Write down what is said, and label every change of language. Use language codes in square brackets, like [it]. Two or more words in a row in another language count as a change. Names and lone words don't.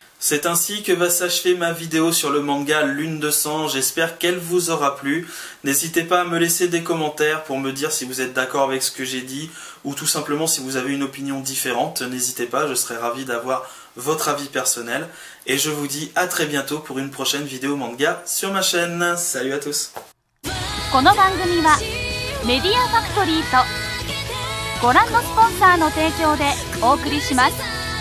[fr] C'est ainsi que va s'achever ma vidéo sur le manga Lune de sang, j'espère qu'elle vous aura plu. N'hésitez pas à me laisser des commentaires pour me dire si vous êtes d'accord avec ce que j'ai dit, ou tout simplement si vous avez une opinion différente, n'hésitez pas, je serais ravi d'avoir votre avis personnel. Et je vous dis à très bientôt pour une prochaine vidéo manga sur ma chaîne. Salut à tous. [ja] この番組はメディアファクトリーとご覧のスポンサーの提供でお送りします。